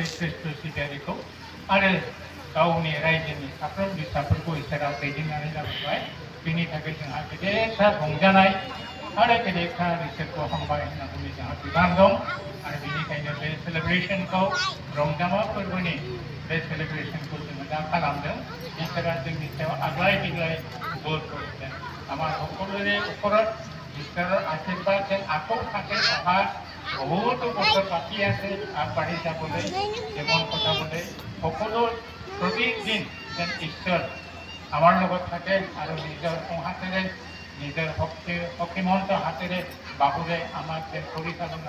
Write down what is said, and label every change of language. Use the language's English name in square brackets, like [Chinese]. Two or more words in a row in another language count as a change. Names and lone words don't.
[Bodo] श्रेष्ठ सिबियारिखौ आरो गावनि रायजोनि साफ्रोम बिसाफोरखौ इसोरा दैदेननानै लाबोबाय बेनि थाखाय जोंहा गेदेरथार रंजानाय आरो गेदेरथार इसोरखौ हामबाय होननानै जोंहा बिबान दं आरो बेनिखायनो बे सेलेब्रेशनखौ रंजामा फोरबोनि बे सेलेब्रेशनखौ जोङो दा खालामदों इसोरा जोंनि सायाव आग्लाय बिग्लाय बोर होदों [Assamese] আমাৰ সকলোৰে ওপৰত ঈশ্বৰৰ আশীৰ্বাদ যেন আকৌ থাকে অহা বহুতো বছৰ বাকী আছে আগবাঢ়ি যাবলৈ জীৱন কটাবলৈ সকলো প্ৰতিদিন যেন ঈশ্বৰ আমাৰ লগত থাকে আৰু নিজৰ হাতেৰে নিজৰ শক্তিমন্ত হাতেৰে বাবুৰে আমাক যেন পৰিচালনা